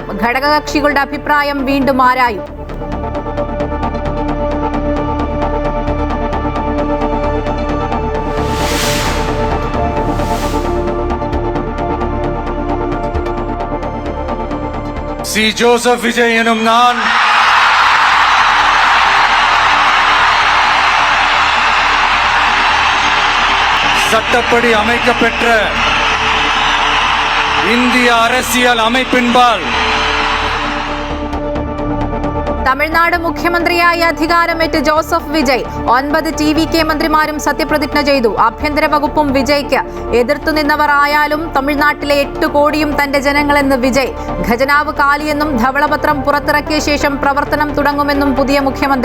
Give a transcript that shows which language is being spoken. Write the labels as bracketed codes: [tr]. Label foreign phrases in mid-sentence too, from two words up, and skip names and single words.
[ml] ഘടകകക്ഷികളുടെ അഭിപ്രായം വീണ്ടും ആരായും. [ta] சி ஜோசப் விஜய் என்னும் நான் சட்டப்படி அமைக்கப்பெற்ற இந்திய அரசியல் அமைப்பின்பால் [ml] തമിഴ്നാട് മുഖ്യമന്ത്രിയായി അധികാരമേറ്റ് ജോസഫ് വിജയ്. 9 TVK മന്ത്രിമാരും സത്യപ്രതിജ്ഞ ചെയ്തു. ആഭ്യന്തര വകുപ്പും വിജയ്ക്ക്. എതിർത്തുനിന്നവർ ആയാലും തമിഴ്നാട്ടിലെ 8 കോടിയും തന്റെ ജനങ്ങളെന്ന് വിജയ്. ഖജനാവ് കാലിയെന്നും ധവളപത്രം പുറത്തിറക്കിയ ശേഷം പ്രവർത്തനം തുടങ്ങുമെന്നും പുതിയ മുഖ്യമന്ത്രി.